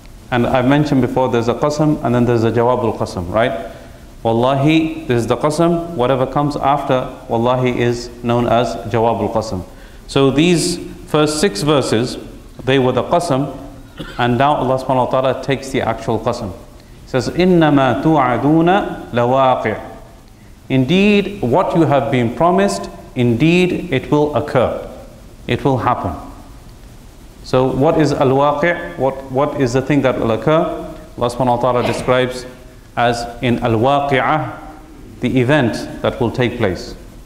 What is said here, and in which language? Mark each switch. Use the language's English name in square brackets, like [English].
[English] And I've mentioned before, there's a qasam and then there's a jawabul qasam, right? Wallahi, this is the qasam. Whatever comes after wallahi is known as jawabul qasam. So these first 6 verses, they were the qasam, and now Allah subhanahu wa ta'ala takes the actual qasam. He says, [Arabic] إِنَّمَا تُوعَدُونَ لَوَاقِعٌ. [English] Indeed, what you have been promised, indeed it will occur. It will happen. So what is al-waqi'? What is the thing that will occur? Allah subhanahu wa ta'ala describes as in al-waqi'ah, the event that will take place.